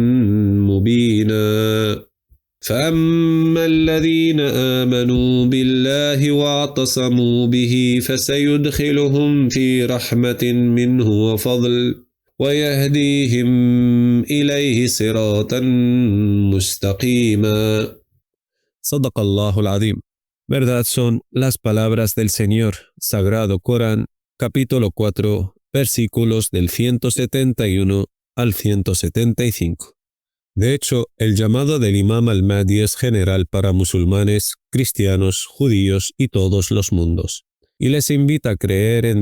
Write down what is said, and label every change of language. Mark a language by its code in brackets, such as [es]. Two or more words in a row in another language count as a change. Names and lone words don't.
[ar] مبينا فأما الذين آمنوا بالله واعتصموا به فسيدخلهم في رحمة منه وفضل ويهديهم إليه صراطا مستقيما. صدق الله العظيم. [es] Verdad son las palabras del Señor, Sagrado Corán, capítulo 4, versículos del 171 al 175. De hecho, el llamado del Imam al-Mahdi es general para musulmanes, cristianos, judíos y todos los mundos, y les invita a creer en